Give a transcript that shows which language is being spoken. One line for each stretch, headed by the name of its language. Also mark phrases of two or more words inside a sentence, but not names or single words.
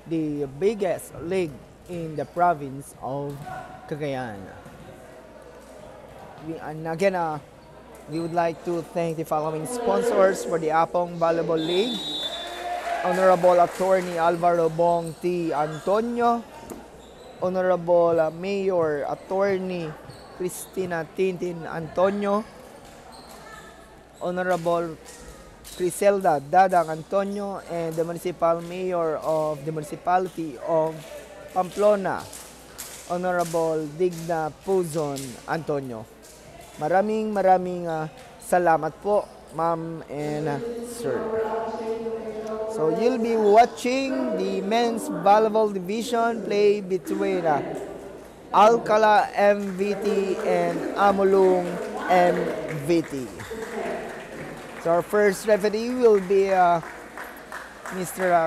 English: the biggest league in the province of Cagayan. And again, we would like to thank the following sponsors for the Apong Volleyball League. Honorable Attorney Alvaro Bong T. Antonio, Honorable Mayor Attorney Cristina Tintin Antonio, Honorable Criselda Dadang Antonio, and the Municipal Mayor of the Municipality of Pamplona, Honorable Digna Puzon Antonio.
Filipino: Maraming salamat po,
English: ma'am and sir. So you'll be watching the men's volleyball division play between Alcala MVT and Amulung MVT. So our first referee will be Mr.